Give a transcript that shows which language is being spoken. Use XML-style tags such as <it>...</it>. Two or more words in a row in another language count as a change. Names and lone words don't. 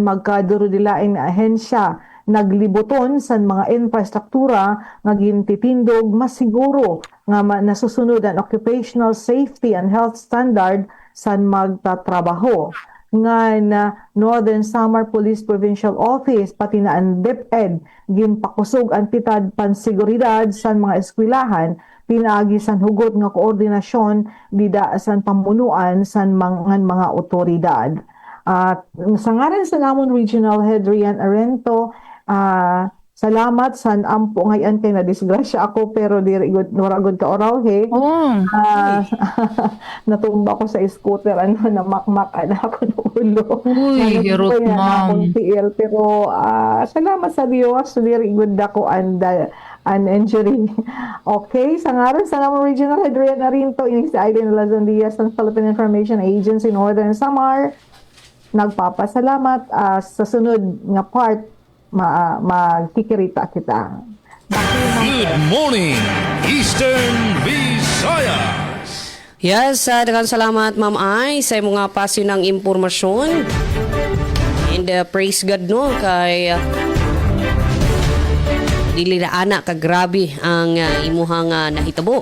<war>magkadurudilain na ahensya naglibuton sa mga infrastruktura nga gintitindog masiguro nga nasusunod ang</war> <en>occupational safety and health standard</en> <war>sa magtatrabaho nga na Northern Samar Police Provincial Office pati na ang DepEd ginpakusog ang pitad pansiguridad sa mga eskwelahan pinaagi san hugot nga koordinasyon dida san pamunuan san mga otoridad. Sa ngaran sa namon</war> <en>Regional Head</en> <war>Rian Arento, salamat san ampo ngayon kay na disgrasya ako pero diri gud ka oraw he. Natumba ko sa scooter na makmak ako ng ulo. Uy, hirot ma'am. Pero salamat sa Diyos diri gud ako an injury.</war> <en>Okay,</en> <war>sa ngaran sa namon</war> <en>Regional Head</en> <war>Rian Arinto ining si Aileen Lazon Diaz ng Philippine Information Agency Northern Samar nagpapasalamat sa sunod nga part magkikirita kita.</war> <en>Good morning, Eastern Visayas.</en> <ceb>Yes, daghang salamat Ma'am Ay sa imong nga pasyo ng impormasyon.</ceb> <en>And praise God</en> <ceb>no kay dili na ana ka grabe ang imuhang nahitabo.</ceb>